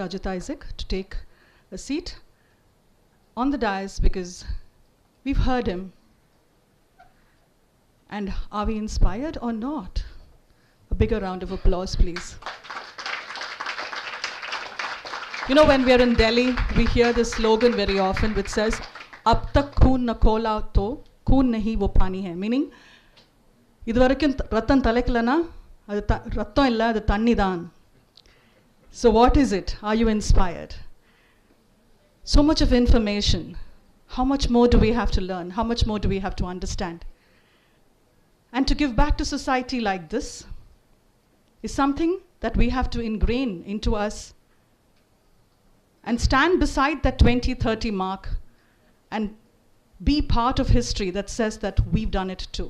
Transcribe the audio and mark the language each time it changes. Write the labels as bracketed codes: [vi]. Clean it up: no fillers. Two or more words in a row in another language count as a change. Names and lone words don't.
[en] Ajit Isaac to take a seat on the dais, because we've heard him. And are we inspired or not? A bigger round of applause, please. You know, when we're in Delhi, we hear this slogan very often which says, [hi] "अब तक खून ना खौला तो खून नहीं वो पानी है," [en] meaning, [ta] இதுவரைக்கும் ரத்தம் தலைக்கலன்னா, அது ரத்தம் இல்ல, அது தண்ணி தான். [en] So what is it? Are you inspired? So much of information. How much more do we have to learn? How much more do we have to understand? And to give back to society like this is something that we have to ingrain into us and stand beside that 2030 mark and be part of history that says that we've done it too.